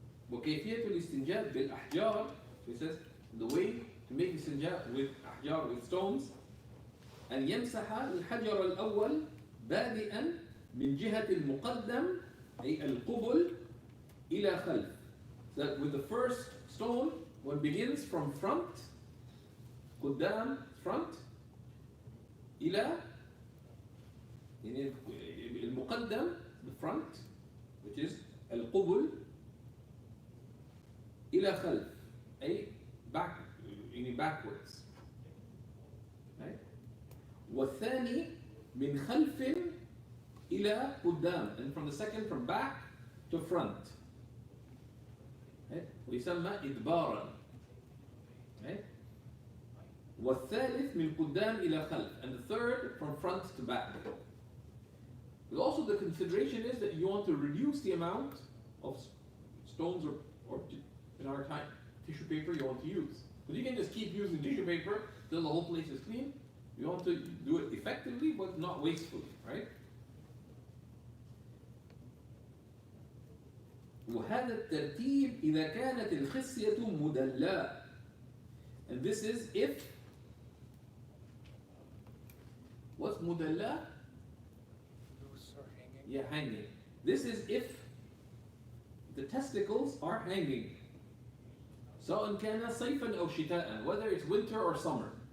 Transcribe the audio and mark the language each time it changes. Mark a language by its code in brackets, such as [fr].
[ar] وكيفية الاستنجاء بالأحجار, [en] he says, the way to make istinja with ahjar, with stones, [ar] أن يمسح الحجر الأول بادئا من جهة المقدم أي القبل إلى خلف. [en] So that with the first stone, one begins from front, قدام, front, إلى المقدم, the front, which is القبل, [ar] إلى خلف أي [en] backwards. Right? [ar] والثاني من خلف إلى قدام, [en] and from the second from back to front. [ar] ويسمى إدبارا. والثالث من قدام إلى خلف, [en] and the third from front to back. But also the consideration is that you want to reduce the amount of stones or in our time, tissue paper you want to use. But you can just keep using tissue paper till the whole place is clean. You want to do it effectively but not wastefully, right? [ar] وهذا الترتيب إذا كانت الخصية مدلاة. [en] And this is if, what's مدلاة? Loose or hanging. Yeah, hanging. This is if the testicles are hanging. [ar] سواء كان صيفا أو شتاء, [en] whether it's winter or summer.